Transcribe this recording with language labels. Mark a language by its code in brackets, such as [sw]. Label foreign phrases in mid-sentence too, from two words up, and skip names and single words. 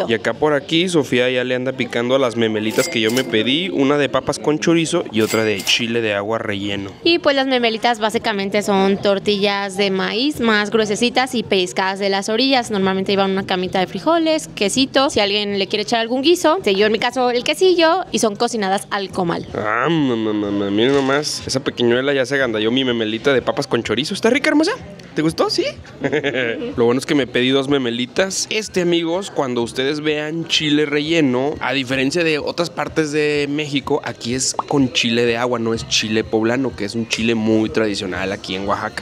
[es] Y acá por aquí Sofía ya le anda picando a las memelitas que yo me pedí, una de papas con chorizo y otra de chile de agua relleno. Y pues las memelitas básicamente son tortillas de maíz más gruesecitas y pellizcadas de las orillas. Normalmente llevan una camita de frijoles, quesito, si alguien le quiere echar algún guiso, yo en mi caso el quesillo, y son cocinadas al comal. Ah, miren nomás, esa pequeñuela ya se agandalló mi memelita de papas con chorizo. ¿Está rica, hermosa? ¿Te gustó? ¿Sí? Lo bueno es que me pedí 2 memelitas. Amigos, cuando ustedes vean chile relleno, a diferencia de otras partes de México, aquí es con chile de agua, no es chile poblano, que es un chile muy tradicional aquí en Oaxaca.